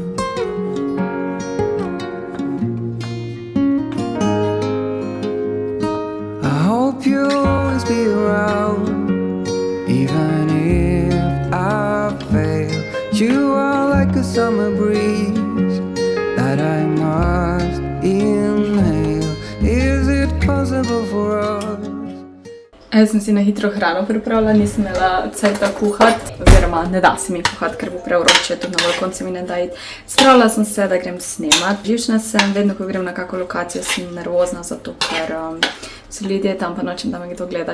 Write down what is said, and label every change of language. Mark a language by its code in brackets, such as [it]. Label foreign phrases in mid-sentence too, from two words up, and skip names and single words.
[en] I hope you'll always be around, even if I fail. You are like a summer breeze that I must inhale. Is it possible for us? [sl] Jaz sem si na hitro hrano pripravila, nisem imela cajta kuhati, oziroma ne da se mi kuhati, ker bo prevroče, tudi na balkon se mi ne da iti. Spravila sem se, da grem snemat. Živčna sem, vedno ko grem na kako lokacijo, sem nervozna, zato ker so ljudje tam, pa nočem, da me kdo gleda.